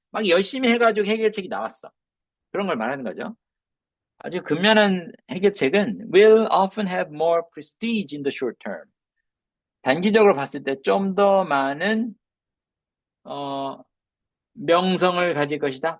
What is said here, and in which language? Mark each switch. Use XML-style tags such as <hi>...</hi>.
<ko>막 열심히 해가지고 해결책이 나왔어. 그런 걸 말하는 거죠. 아주 근면한 해결책은</ko> <en>will often have more prestige in the short term.</en> <ko>단기적으로 봤을 때 좀 더 많은 명성을 가질 것이다.</ko>